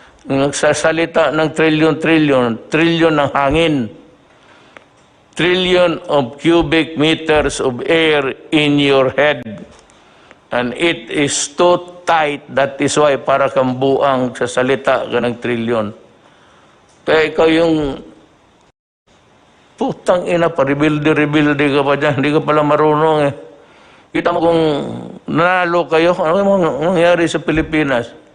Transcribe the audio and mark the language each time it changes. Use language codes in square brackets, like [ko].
[tl] Nagsasalita ng trillion ng hangin. [en] Trillion of cubic meters of air in your head. And it is too tight. That is why [tl] para kang buang sa salita ka ng trillion. Kaya ikaw yung putang ina pa, rebuilde ka pa dyan. Hindi ka pala marunong eh. Kita mo kung nanalo kayo, ano nangyari sa Pilipinas?